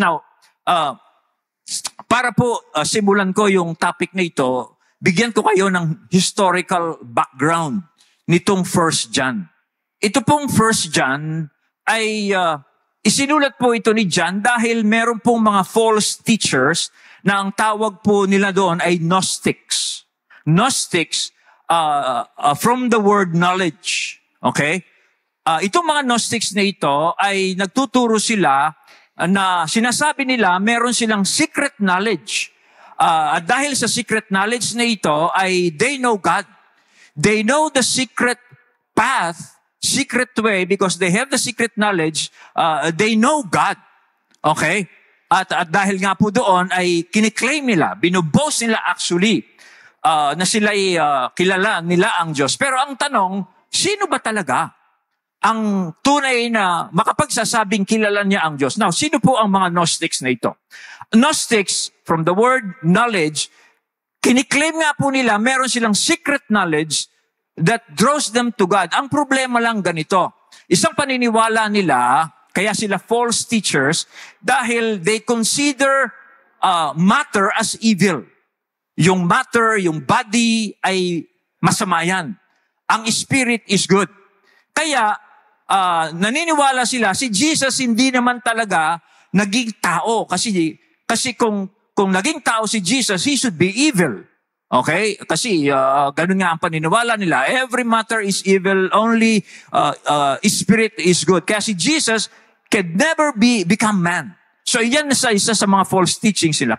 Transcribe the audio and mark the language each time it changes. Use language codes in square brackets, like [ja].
[tl] Now, para po simulan ko yung topic na ito, bigyan ko kayo ng historical background nitong 1 John. Ito pong 1 John ay isinulat po ito ni John dahil meron pong mga false teachers na ang tawag po nila doon ay Gnostics. [en] Gnostics from the word knowledge. [tl] Okay? Itong mga Gnostics na ito ay nagtuturo sila na sinasabi nila meron silang secret knowledge. At dahil sa secret knowledge na ito ay [en] they know God. They know the secret path, secret way, because they have the secret knowledge, they know God. Okay? [tl] At dahil nga po doon ay kiniklaim nila, binuboast nila actually, na sila ay kilala nila ang Diyos. Pero ang tanong, sino ba talaga ang tunay na makapagsasabing kilala niya ang Diyos? Now, sino po ang mga Gnostics na ito? Gnostics, from the word knowledge, kiniklaim nga po nila, meron silang secret knowledge [en] that draws them to God. [tl] Ang problema lang ganito. Isang paniniwala nila, kaya sila false teachers, dahil [en] they consider matter as evil. [tl] Yung matter, yung body ay masama yan. Ang spirit is good. Kaya, naniniwala sila, si Jesus hindi naman talaga naging tao. Kasi kung naging tao si Jesus, [en] he should be evil. [tl] Okay? Kasi ganun nga ang paniniwala nila. [en] Every matter is evil, only spirit is good. Kaya si Jesus can never become man. [tl] So yan isa sa mga false teaching sila.